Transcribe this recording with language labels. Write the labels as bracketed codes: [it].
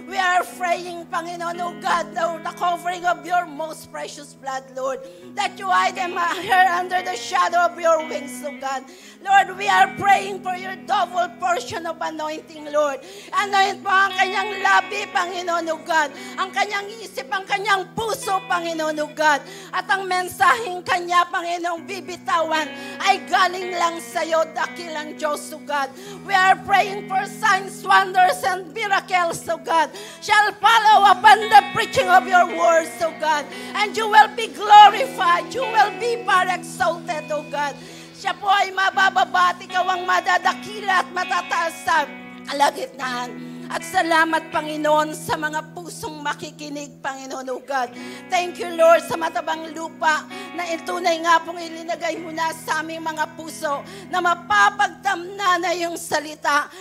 [en] We are praying, Panginoon, O God, the covering of your most precious blood, Lord, that you hide them here under the shadow of your wings, O God. Lord, we are praying for your double portion of anointing, Lord. [tl] Anoint mo ang kanyang labi, Panginoon, O God, ang kanyang isip, ang kanyang puso, Panginoon, O God. At ang mensaheng kanya, Panginoong bibitawan, ay galing lang sa iyo, dakilang Diyos, O God. [en] We are praying for signs, wonders, and miracles, O God, shall follow upon the preaching of your words, O God. And you will be glorified. You will be far exalted, O God. [tl] Siya po ay mabababa at ikaw ang madadakila at matataas sa kalagitnaan. At salamat, Panginoon, sa mga pusong makikinig, Panginoon, O God. [en] Thank you, Lord, [tl] sa matabang lupa na itunay nga pong ilinagay mo na sa aming mga puso na mapapagdamna na yung salita.